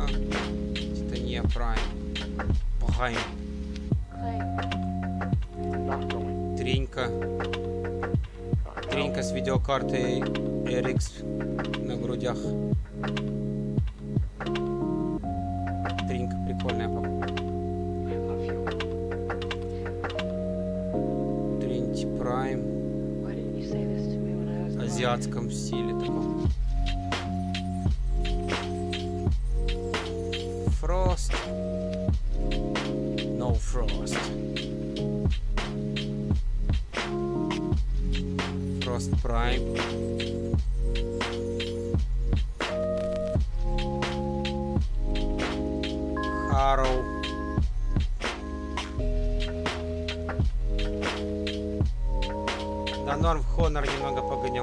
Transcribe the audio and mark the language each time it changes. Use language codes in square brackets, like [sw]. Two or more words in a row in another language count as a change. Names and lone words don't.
[ru] Титания Прайм. Прайм. Тринька. Тринька с видеокартой RX на грудях. Тринька прикольная покупка. Тринти Прайм. В азиатском стиле таком. Frost. No Frost. Frost Prime. Harrow. Да, норм, в Honor немного погонял.